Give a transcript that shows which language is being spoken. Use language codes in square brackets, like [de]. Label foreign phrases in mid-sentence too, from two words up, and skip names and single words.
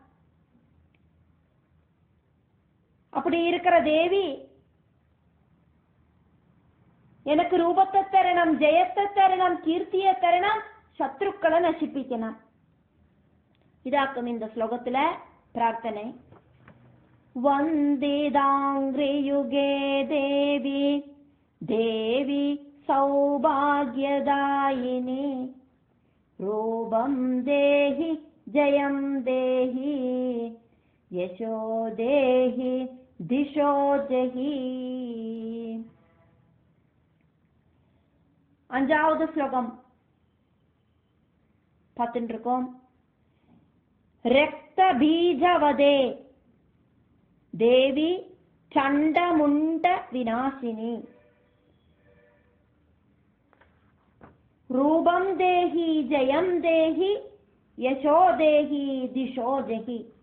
[ta] அப்படி இருக்கிற தேவி எனக்கு ரூபத்தை தரணும், ஜெயத்தை தரணும், கீர்த்தியை தரணும், சத்ருக்களை நசிப்பிக்கணும். இதாக்கும் இந்த ஸ்லோகத்துல பிரார்த்தனை. [sa] वन्दिदाङ्घ्रियुगे देवी देवी सौभाग्यदायिनी रूपं देहि जयं देहि यशो देहि दिशो जहि. [ta] அஞ்சாவது ஸ்லோகம் பார்த்துட்டு இருக்கோம். [sa] रक्त बीजवधे देवि चण्डमुण्ड विनाशिनि रूपं देहि जयं देहि यशो देहि द्विषो जहि.